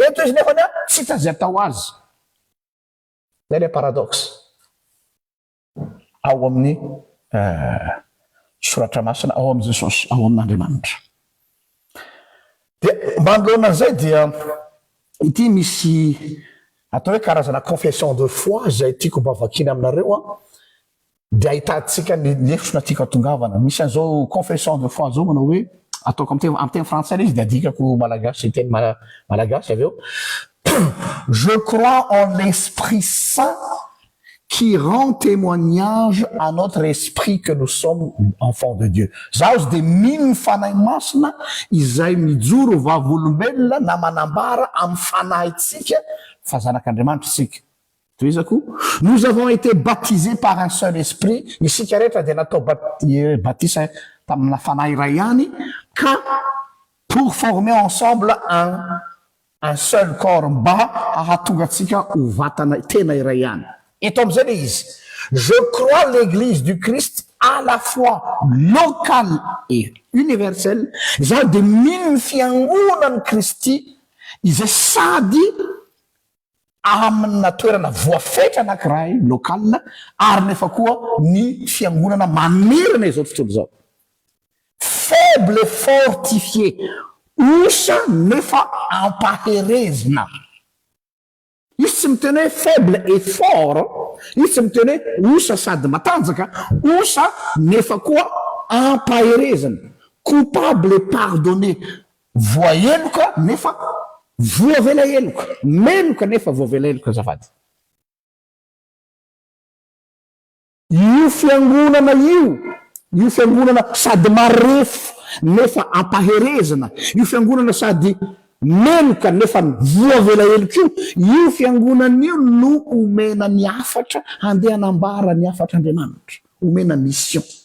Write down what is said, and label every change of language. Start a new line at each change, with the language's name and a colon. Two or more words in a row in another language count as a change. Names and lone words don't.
Malagasy: Eto izy nefa tsy hita zay atao azy. Zay le paradoxe ao amin'ny soratra masina ao amin'ny Jesosy, ao amin'Andriamanitra. Dia manoloana an'izay dia ity misy atao hoe karazana
French: confession de foi
Malagasy: zay tiako mba vakina aminareo dia ahitantsika ny lefosona tiako atongavana. Misy an'izao
French: confession de foi
Malagasy: zao manao hoe ataoko amin'ny teny français izy dia adikako malagasy teny malagasy avy eo.
French: Je crois en l'Esprit Saint qui rend témoignage à notre esprit que nous sommes enfants de Dieu.
Malagasy: Zaho dia mino fanahy masina izay mijoro vavolombelona na manambara amin'ny fanahitsika fa zanak'Andriamanitra isika. Toizako,
French: nous avons été baptisés par un seul esprit.
Malagasy: Isika rehetra dia natao batisa tamina fanahy iray ihany ka
French: pour former ensemble un seul corps
Malagasy: mba ahatonga antsika ho vatana tena iray ihany. Eto amin'izay le izy
French: Je crois l'église du Christ à la fois locale et universelle.
Malagasy: Za de mino fiangonana Kristy izay sady amina toerana voafetra anankiray lokale ary nefa koa ny fiangonana manerana izao tontolo zao.
French: Faible fortifié,
Malagasy: osa nefa ampaherezina. Izy tsy miteny hoe
French: faible et fort,
Malagasy: izy tsy miteny hoe osa sady matanjaka, osa nefa koa ampaherezina.
French: Coupable et pardonné,
Malagasy: voaheloka nefa voavela heloka, meloka nefa voavela heloka azafady. Io fiangonana io fiangonana sady marefo nefa ampaherezana, io fiangonana sady meloka nefa voavela heloka io fiangonana io no omena ny afatra handeha hanambara ny afatra Andriamanitra, omena mission.